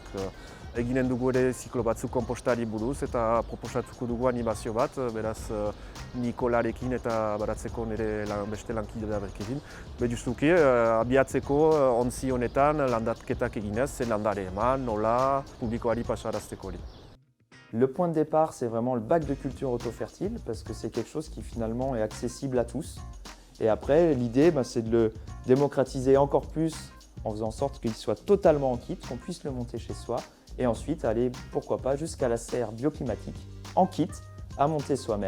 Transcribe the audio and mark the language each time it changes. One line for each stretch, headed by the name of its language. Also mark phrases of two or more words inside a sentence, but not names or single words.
Basque: Eginen dugu ere ziklo batzuk konpostari buruz eta proposatuko dugu animazio bat, beraz Nikolarekin eta baratzeko nire beste lankidea berkekin. Justuki abiatzeko ontzi honetan landaketak eginez, zen landare eman, nola, publikoari pasarazteko hori.
French: Le point de départ, c'est vraiment le bac de culture auto-fertile parce que c'est quelque chose qui finalement est accessible à tous. Et après, l'idée, c'est de le démocratiser encore plus en faisant en sorte qu'il soit totalement en kit, qu'on puisse le monter chez soi et ensuite aller, pourquoi pas, jusqu'à la serre bioclimatique en kit à monter soi-même.